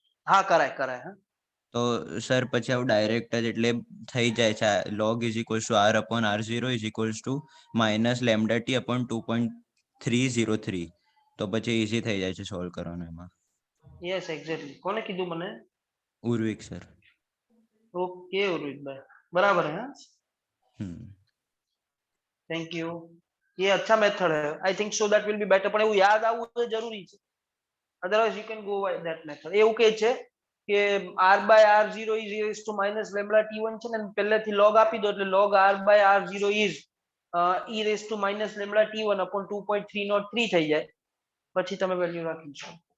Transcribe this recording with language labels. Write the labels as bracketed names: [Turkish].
[Gujarati] હા કરાય કરાય. હા તો સર પછી આવું ડાયરેક્ટ જ એટલે થઈ જાય છે, [English] log is equals to R/R0 is equals to minus lambda t upon 2.303, [Gujarati] તો પછી ઈઝી થઈ જાય છે સોલ્વ કરવાનું એમાં. [English] Yes exactly. [Gujarati] કોને કીધું મને? ઉર્વિક સર. ઓકે ઉર્વિકભાઈ, [Hindi] बराबर है. [English] Thank you. [Hindi] ये अच्छा मेथड है. [English] I think so that will be better. [Gujarati] પણ એવું યાદ આવવું તો જરૂરી છે, [English] Otherwise you can go by that method. [Gujarati] એવું કહે છે કે [English] r/r0 is e to minus lambda t1 [Gujarati] છે ને, પહેલેથી log આપી દો એટલે log r/r0 is e to minus lambda t1 upon 2.303 થઈ જાય, પછી તમે વેલ્યુ રાખી શકો.